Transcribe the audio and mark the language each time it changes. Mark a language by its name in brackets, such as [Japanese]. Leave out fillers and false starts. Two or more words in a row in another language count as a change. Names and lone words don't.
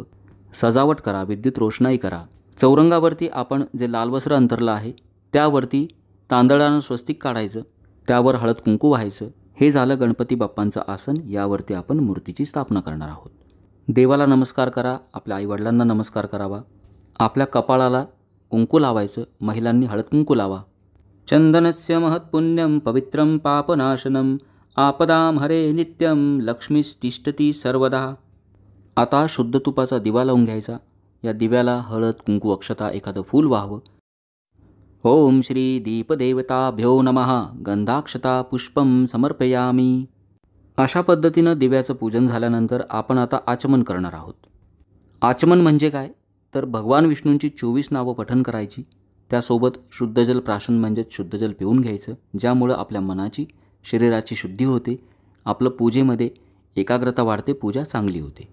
[Marathi] सजावट करा, विद्युत रोषणाई करा. चौरंगावरती आपण जे लाल वस्त्र अंथरलं आहे त्यावरती तांदळानं स्वस्तिक काढायचं. त्यावर हळद कुंकू व्हायचं. हे झालं गणपती बाप्पांचं आसन. यावरती आपण मूर्तीची स्थापना करणार आहोत. देवाला नमस्कार करा. आपल्या आईवडिलांना नमस्कार करावा. आपल्या कपाळाला कुंकू लावायचं. महिलांनी हळद कुंकू लावा. [Sanskrit] चंदनस्य महत्पुण्यम पवित्रं पापनाशनम आपदाम हरे नित्यम लक्ष्मीस्तिष्ठती सर्वदा. [Marathi] आता शुद्ध तुपाचा दिवा लावून घ्यायचा. या दिव्याला हळद कुंकू अक्षता एखादं फूल व्हावं. [Sanskrit] ओम श्री दीपदेवताभ्यो नमः गंधाक्षता पुष्पम समर्पयामी. [Marathi] अशा पद्धतीनं दिव्याचं पूजन झाल्यानंतर आपण आता आचमन करणार आहोत. आचमन म्हणजे काय तर भगवान विष्णूंची 24 नावं पठण करायची. त्यासोबत शुद्ध जल प्राशन म्हणजेच शुद्ध जल पिऊन घ्यायचं. ज्यामुळं आपल्या मनाची शरीराची शुद्धी होते. आपलं पूजेमध्ये एकाग्रता वाढते, पूजा चांगली होते.